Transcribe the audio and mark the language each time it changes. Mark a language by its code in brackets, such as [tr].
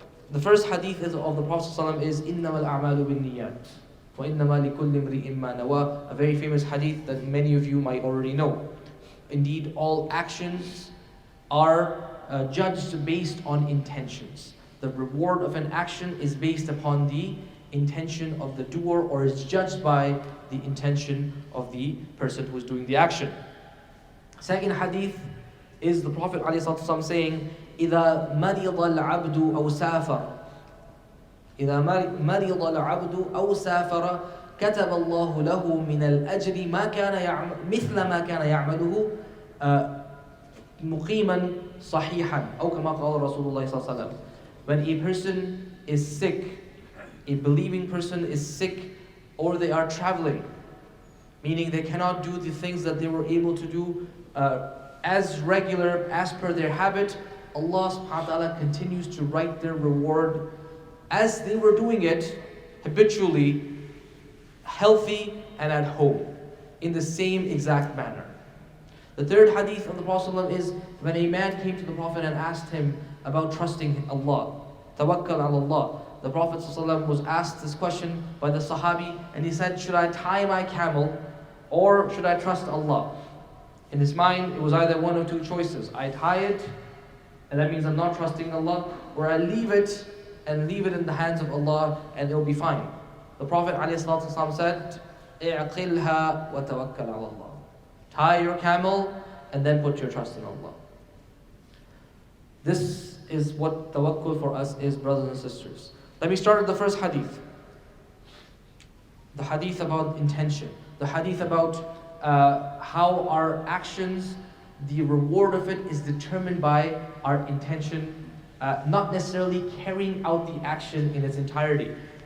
[en] The first hadith of the Prophet ﷺ is [ar] إِنَّمَا الْأَعْمَالُ بِالنِّيَّاتِ وَإِنَّمَا لِكُلِّ امْرِئٍ مَّا نَوَىٰ, [en] a very famous hadith that many of you might already know. Indeed, all actions are judged based on intentions. The reward of an action is based upon the intention of the doer, or is judged by the intention of the person who is doing the action. Second hadith is the Prophet ﷺ saying, [ar] إِذَا مَرِضَ الْعَبْدُ أَوْ سَافَرَ إِذَا مَرِضَ الْعَبْدُ أَوْ سَافَرَ كَتَبَ اللَّهُ لَهُ مِنَ الْأَجْرِ مثل ما كان يعمله مقيما صحيحا أو كما قال رسول الله صلى الله عليه وسلم. [en] When a person is sick, a believing person is sick, or they are traveling, meaning they cannot do the things that they were able to do as regular, as per their habit, Allah subhanahu wa ta'ala continues to write their reward as they were doing it habitually, healthy and at home, in the same exact manner. The third hadith of the Prophet ﷺ is when a man came to the Prophet and asked him about trusting Allah, tawakkal ala Allah. The Prophet ﷺ was asked this question by the Sahabi, and he said, should I tie my camel or should I trust Allah? In his mind, it was either one or 2 choices. I tie it, and that means I'm not trusting Allah, or I leave it and leave it in the hands of Allah and it'll be fine. The Prophet ﷺ said, [ar] اعقلها وتوكل على الله. [en] Tie your camel and then put your trust in Allah. This is what tawakkul for us is, brothers and sisters. Let me start with the first hadith. The hadith about intention. The hadith about how our actions, the reward of it is determined by our intention, not necessarily carrying out the action in its entirety.